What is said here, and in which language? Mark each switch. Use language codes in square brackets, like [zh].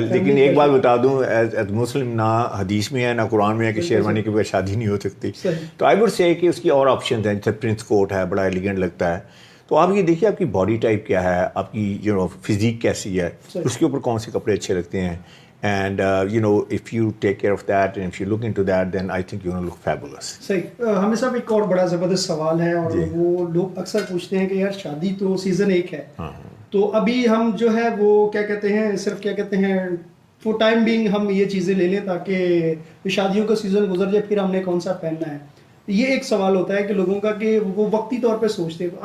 [ur] لیکن ایک بات بتا دوں, [en] as Muslim [ur] نہ حدیث میں ہے نہ قرآن میں ہے کہ شیروانی کے بغیر شادی نہیں ہو سکتی. تو [en] I would say [ur] کہ اس کی اور آپشنز ہیں, جیسے پرنس کوٹ ہے, بڑا ایلیگنٹ لگتا ہے. تو آپ یہ دیکھیے آپ کی باڈی ٹائپ کیا ہے, آپ کی فزیک کیسی ہے, اس کے اوپر کون سے کپڑے اچھے لگتے ہیں. [en] And if you take care of that and if you look into that, then I think you're going to look fabulous. [ur] صحیح. ہمیں صاحب ایک اور بڑا زبردست سوال ہے, اور وہ لوگ اکثر پوچھتے ہیں کہ یار شادی تو سیزن ایک ہے, تو ابھی ہم جو ہے وہ کیا کہتے ہیں, صرف کیا کہتے ہیں [en] for time being [ur] ہم یہ چیزیں لے لیں تاکہ شادیوں کا سیزن گزر جائے, پھر ہم نے کون سا پہننا ہے. یہ ایک سوال ہوتا ہے کہ لوگوں کا کہ وہ وقتی طور پہ سوچتے ہیں.